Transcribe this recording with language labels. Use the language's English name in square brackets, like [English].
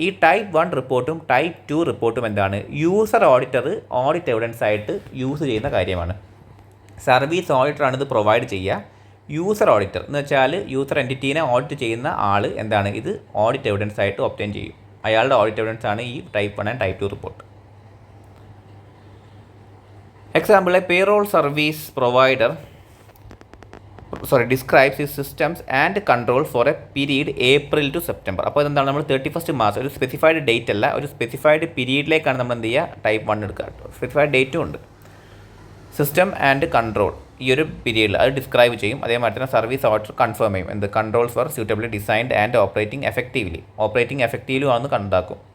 [Malayalam] ഈ ടൈപ്പ് 1 റിപ്പോർട്ടും ടൈപ്പ് 2 റിപ്പോർട്ടും എന്താണ്, യൂസർ ഓഡിറ്റർ ഓഡിറ്റ് എവിഡൻസ് ആയിട്ട് യൂസ് ചെയ്യുന്ന കാര്യമാണ്. സർവീസ് ഓഡിറ്ററാണ് ഇത് പ്രൊവൈഡ് ചെയ്യുക. യൂസർ ഓഡിറ്റർ എന്ന് വെച്ചാൽ യൂസർ എൻറ്റിറ്റീനെ ഓഡിറ്റ് ചെയ്യുന്ന ആൾ എന്താണ്, ഇത് ഓഡിറ്റ് എവിഡൻസ് ആയിട്ട് ഒബ്റ്റെയിൻ ചെയ്യും. അയാളുടെ ഓഡിറ്റ് എവിഡൻസ് ആണ് ഈ type 1 and type 2 report. [English] Example, a payroll service provider describes its systems and control for a period April to September. [Malayalam] അപ്പോൾ ഇതെന്താണ്, നമ്മൾ 31 മാർച്ച്, ഒരു സ്പെസിഫൈഡ് ഡേറ്റ് അല്ല, ഒരു സ്പെസിഫൈഡ് പീരീഡിലേക്കാണ് നമ്മൾ എന്ത് ചെയ്യുക, ടൈപ്പ് 1 എടുക്കുക. സ്പെസിഫൈഡ് ഡേറ്റും ഉണ്ട്. സിസ്റ്റം ആൻഡ് കൺട്രോൾ ഈ ഒരു പീരീഡിൽ അത് ഡിസ്ക്രൈബ് ചെയ്യും. അതേമാതിരി തന്നെ സർവീസ് ഓർഡർ കൺഫേം ചെയ്യും. എന്ത്, [English] controls for suitably designed and operating effectively [Malayalam] ആണെന്ന് കണ്ടാക്കും.